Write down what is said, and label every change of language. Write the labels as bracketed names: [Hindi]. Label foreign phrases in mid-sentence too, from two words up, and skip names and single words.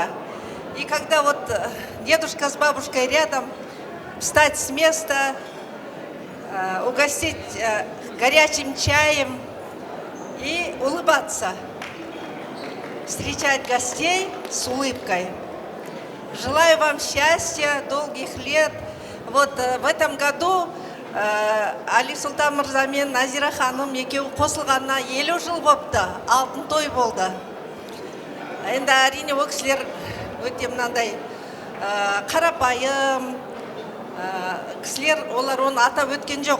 [Russian] И когда вот дедушка с бабушкой рядом, встать с места, угостить горячим чаем и улыбаться. Встречать гостей с улыбкой. Желаю вам счастья, долгих лет. Вот в этом году [Kazakh] Али Сұлтан мырза мен Назира ханым екеуі қосылғанына 50 жыл болыпты, алтын той болды. Енді әрине ол кісілер өте мынандай қарапайым кісілер, олар оны атап өткен жоқ.